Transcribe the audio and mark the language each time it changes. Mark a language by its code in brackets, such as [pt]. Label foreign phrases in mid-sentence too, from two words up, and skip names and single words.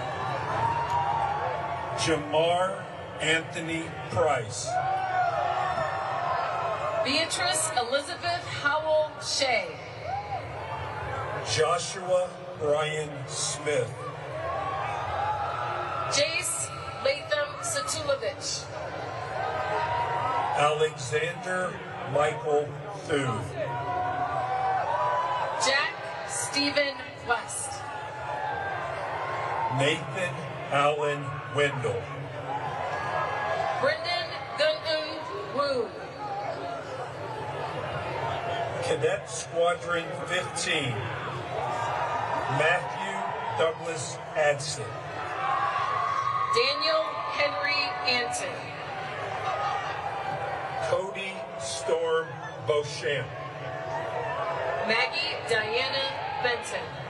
[en] Jamar Anthony Price. Beatrice Elizabeth Howell Shea. Joshua Brian Smith. Jace Latham Satulovich. Alexander Michael Thuve. Jack Stephen West. Nathan Allen Wendell. Brendan Gunun Wu. Cadet Squadron 15. Matthew Douglas Adson. Daniel Henry Anton. Cody Storm Beauchamp. Maggie Diana Benton.